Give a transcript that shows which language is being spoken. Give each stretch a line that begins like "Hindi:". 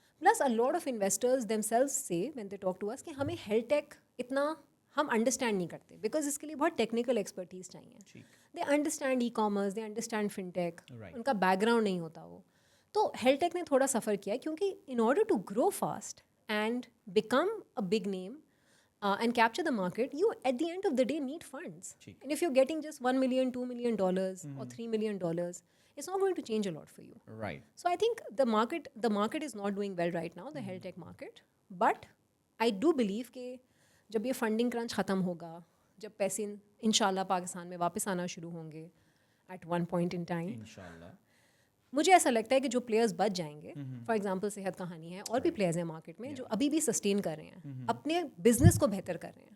English: plus a lot of investors themselves say when they talk to us
Hindi: कि हमें health take इतना हम अंडरस्टैंड नहीं करते,
English: because
Hindi: इसके लिए बहुत
English: Technical expertise चाहिए. They understand e commerce, they understand fintech,
Hindi: उनका बैकग्राउंड नहीं होता वो. तो हेल्थ टेक ने थोड़ा सफ़र किया क्योंकि
English: In order to grow fast and become a big name and capture the market, you at the end of the day need funds. And if you're getting just $1 million, $2 million or $3 million, it's not going to change a lot for you. Right. So I think the market is not doing well right now, the health tech market. But I do believe
Hindi: कि जब ये funding crunch ख़त्म होगा, जब पैसे इंशाल्लाह पाकिस्तान में वापस आना शुरू होंगे
English: at one point in time,
Hindi: इंशाल्लाह. मुझे ऐसा लगता है कि जो प्लेयर्स बच जाएंगे, फॉर एग्जांपल सेहत कहानी है, और भी प्लेयर्स हैं मार्केट में जो अभी भी सस्टेन कर रहे हैं, अपने बिजनेस को बेहतर कर रहे हैं.